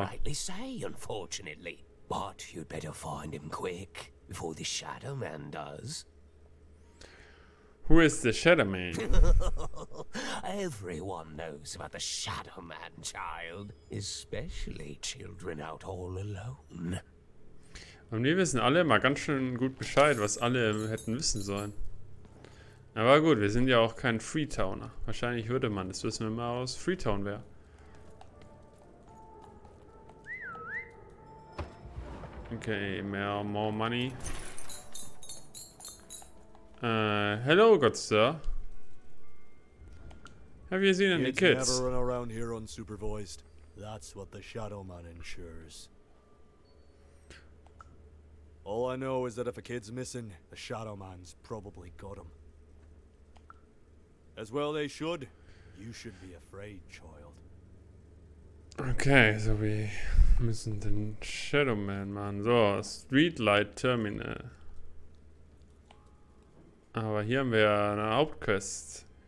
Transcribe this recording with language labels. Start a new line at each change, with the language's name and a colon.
English: Can't rightly say, unfortunately. But you'd better find him quick, before the SHADOWMAN does. Who is the SHADOWMAN? Everyone knows about the SHADOWMAN, child. Especially children out all alone.
German: Und wir wissen alle mal ganz schön gut Bescheid, was alle hätten wissen sollen. Aber gut, wir sind ja auch kein Freetowner. Wahrscheinlich würde man das wissen, wenn man aus Freetown wäre.
English: Okay, more money. Hello, good sir. Have you seen any kids? Never run around here unsupervised. That's what the SHADOWMAN ensures. All I know is that if a kid's missing, the SHADOWMAN's probably got him. As well they should. You should be afraid, child. Okay,
German: so wir müssen den SHADOWMAN machen. So, Streetlight Terminal. Aber hier haben wir eine Hauptquest.